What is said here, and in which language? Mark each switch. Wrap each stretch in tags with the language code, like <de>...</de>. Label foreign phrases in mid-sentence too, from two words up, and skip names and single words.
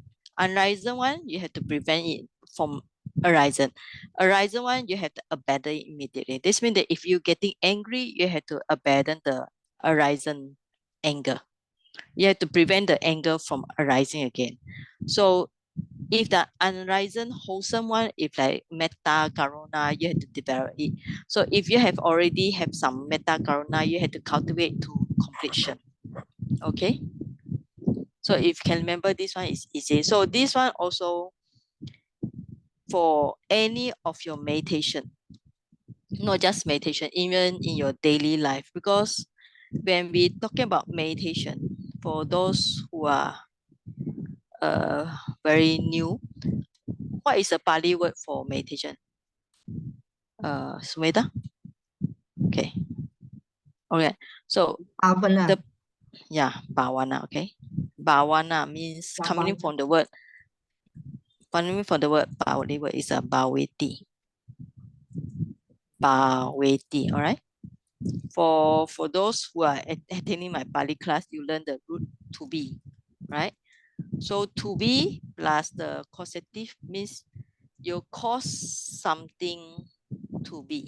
<en>Unarisen one, you have to prevent it from arisen. Arisen one, you have to abandon it immediately. This means that if you're getting angry, you have to abandon the arisen anger. You have to prevent the anger from arising again. So if the unarisen wholesome one, if like</en> <pi>metta karuna,</pi> <en>you have to develop it. So if you have already have some</en> <pi>metta karuna,</pi> <en>you have to cultivate to completion. Okay. So if you can remember, this one is easy. So this one also for any of your meditation, not just meditation, even in your daily life. Because when we talking about meditation, for those who are very new, what is the Pali word for meditation? Sumedha? Okay. Okay. So Bhavana. bhavana. Okay. Bhavana means coming from the word. Coming from the word Pali word is a bhaveti. Bhaveti. All right. For those who are attending my Pali class, you learn the root to be, right? So to be plus the causative means you cause something to be.</en>